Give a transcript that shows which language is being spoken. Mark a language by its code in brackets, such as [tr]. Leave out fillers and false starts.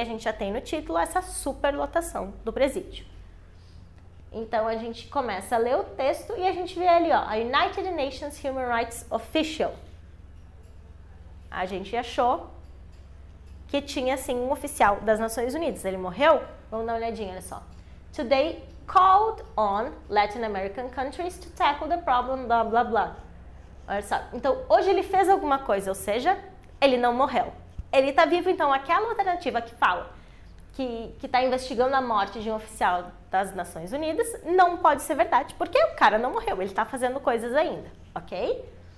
[pt] A gente já tem no título essa superlotação do presídio. Então, a gente começa a ler o texto e a gente vê ali, ó, a [en] United Nations Human Rights Official. [pt] A gente achou que tinha, assim, um oficial das Nações Unidas. Ele morreu? Vamos dar uma olhadinha, olha só. [en] Today called on Latin American countries to tackle the problem, blá, blá, blá. [pt] Olha só. Então, hoje ele fez alguma coisa, ou seja, ele não morreu. Ele está vivo, então, aquela alternativa que fala que está investigando a morte de um oficial das Nações Unidas não pode ser verdade, porque o cara não morreu, ele está fazendo coisas ainda, ok?